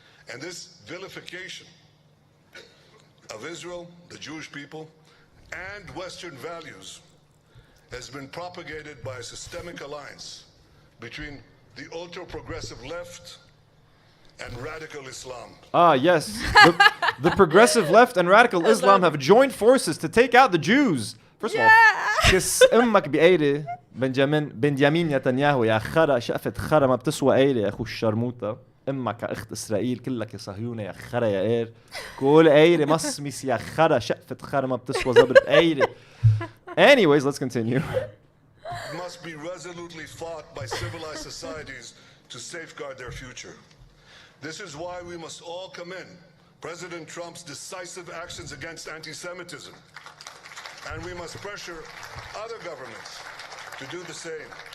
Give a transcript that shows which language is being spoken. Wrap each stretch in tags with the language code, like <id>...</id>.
<en>And this vilification of Israel, the Jewish people, and Western values has been propagated by a systemic alliance between the ultra-progressive left and radical Islam. Ah, yes. The progressive left and radical Islam have joined forces to take out the Jews. First of all, kiss</en> <ar>امك بقيري بنجامين نتنياهو يا خرا شقفة خرا ما بتسوى قيري يا اخو الشرموطة امك يا اخت اسرائيل كلك يا صهيونة يا خرا يا قير كل قيري مصمص يا خرا شقفة خرا ما بتسوى زبرة قيري.</ar> <en>Anyways, let's continue. It must be resolutely fought by civilized societies to safeguard their future. This is why we must all commend President Trump's decisive actions against anti-Semitism. And we must pressure other governments to do the same.</en>